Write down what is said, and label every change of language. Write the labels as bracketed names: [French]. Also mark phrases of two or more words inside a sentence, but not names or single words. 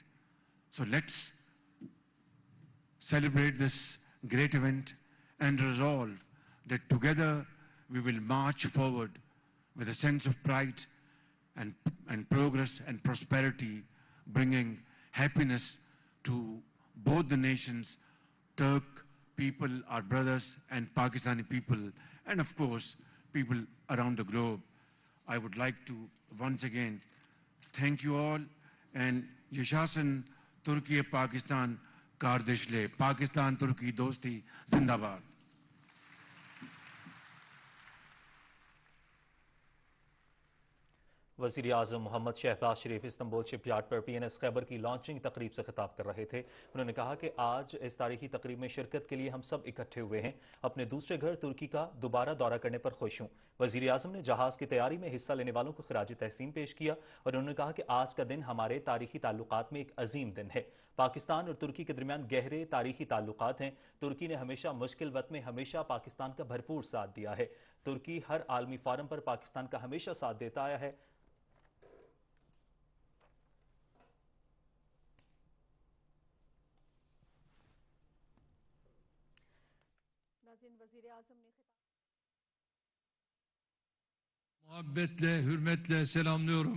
[English] So let's celebrate this great event and resolve that together we will march forward with a sense of pride and progress and prosperity, bringing happiness to both the nations, Turk people, our brothers, and Pakistani people, and of course, people around the globe. I would like to once again thank you all, and [Turkish] Yashashan Turkey Pakistan Kardishle, [Urdu] پاکستان ترکی دوستی زندہ باد. وزیر اعظم محمد شہباز شریف استنبول شپ یارڈ پر PNS خیبر کی لانچنگ تقریب سے خطاب کر رہے تھے. انہوں نے کہا کہ آج اس تاریخی تقریب میں شرکت کے لیے ہم سب اکٹھے ہوئے ہیں. اپنے دوسرے گھر ترکی کا دوبارہ دورہ کرنے پر خوش ہوں. وزیر اعظم نے جہاز کی تیاری میں حصہ لینے والوں کو خراج تحسین پیش کیا اور انہوں نے کہا کہ آج کا دن ہمارے تاریخی تعلقات میں ایک عظیم دن ہے. پاکستان اور ترکی کے درمیان گہرے تاریخی تعلقات ہیں. ترکی نے ہمیشہ مشکل وقت میں ہمیشہ پاکستان کا بھرپور ساتھ دیا ہے. ترکی ہر عالمی فورم پر پاکستان کا ہمیشہ ساتھ دیتا آیا ہے. [Turkish] Muhabbetle, hürmetle selamlıyorum.